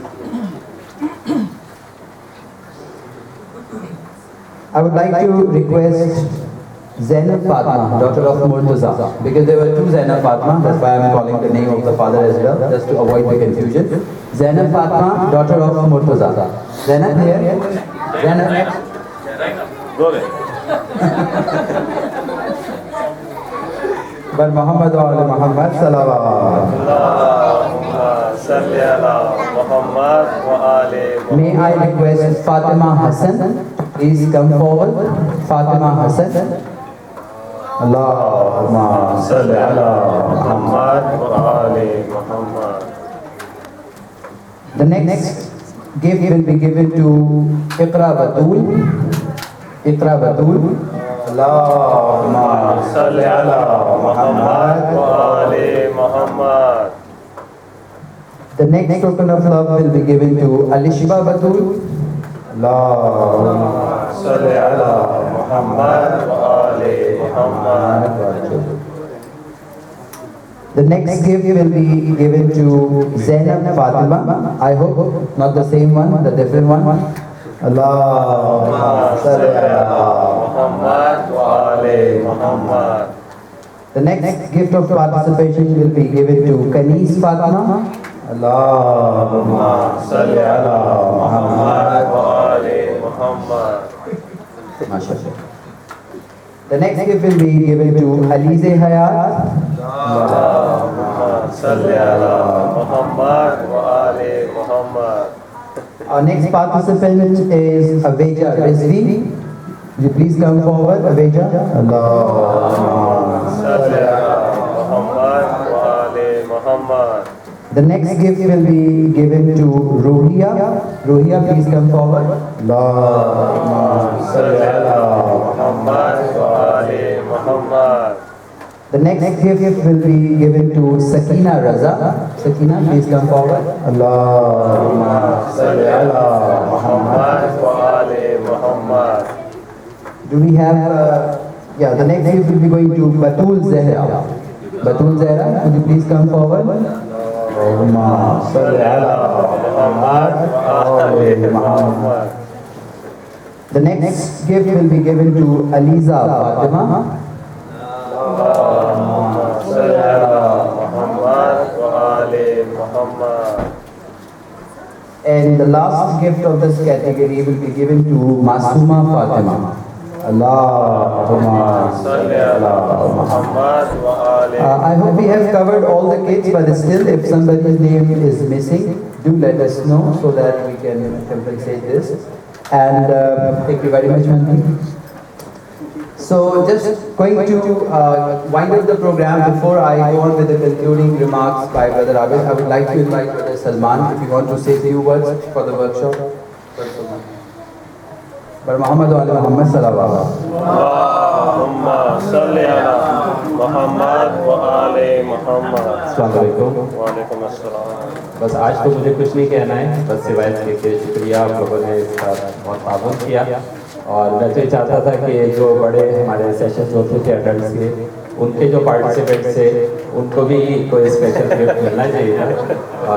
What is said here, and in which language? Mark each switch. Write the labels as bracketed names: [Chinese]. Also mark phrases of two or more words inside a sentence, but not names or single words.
[English] I would like to request Zainab Fatma, daughter of Murtaza, because there were two Zainab Fatma, that's why I'm calling the name of the father as well, just to avoid the confusion. Zainab Fatma, daughter of Murtaza. Zainab here? Zainab next? Go there. [Arabic] But محمد وآل محمد صلوات. اللهم صل على محمد وآل محمد. [English] May I request Fatima Hassan, please come forward. Fatima Hassan. [Arabic] اللهم صل على محمد. محمد وآل محمد. [English] The next gift will be given to Iqra Batul. Iqra Batul. Allahumma [Arabic] صل على محمد وآل محمد. [English] The next token of love will be given to Alishba Batul. [Arabic] Allahumma صل على محمد وآل محمد. [English] The next gift will be given to Zainab Fatima. I hope not the same one, the different one. [Arabic] اللهم صل على محمد وآل محمد. [English] The next gift of participation will be given to Kanis Fatima. [Arabic] Allahumma صل على محمد وآل محمد. MashaAllah. [English] The next gift will be given to Alize Hayat. [Arabic] اللهم صل على محمد وآل محمد. [English] Our next participant is Aveja Rizvi. Will you please come forward, Aveja? [Arabic] Allahumma صل على محمد وآل محمد. [English] The next gift will be given to Rohia. Rohia, please come forward. [Arabic] Allahumma صل على محمد وآل محمد. [English] The next gift will be given to Sakina Raza. Sakina, please come forward. [Arabic] Allahumma صل على محمد وآل محمد. [English] Do we have, yeah, the next gift will be going to Batul Zehra. Batul Zehra, could you please come forward? [Arabic] اللهم صل على محمد وآل محمد. [English] The next gift will be given to Aliza Fatima. [Arabic] اللهم صل على محمد وآل محمد. [English] And the last gift of this category will be given to Masuma Fatima. [Arabic] اللهم صل على محمد وآل. [English] I hope we have covered all the kids, but still if somebody's name is missing, do let us know so that we can compensate this. And thank you very much, Mandeep. So just going to wind up the program. Before I go on with the concluding remarks by Brother Abid, I would like to invite Brother Salman if you want to say a few words for the workshop. [Arabic] Brother محمد وعلى محمد صلى الله اللهم صل على محمد وآل محمد. السلام عليكم. وعليكم السلام. [Hindi] बस आज तो मुझे कुछ नहीं कहना है, बस सिवाय इसके कि शुक्रिया, आप लोगों ने इसका बहुत ताबून किया। और मैं तो ये चाहता था कि जो बड़े हमारे सेशंस होते थे एडल्ट्स के, उनके जो पार्टिसिपेंट्स थे उनको भी कोई [English] special gift [Hindi] मिलना चाहिए था।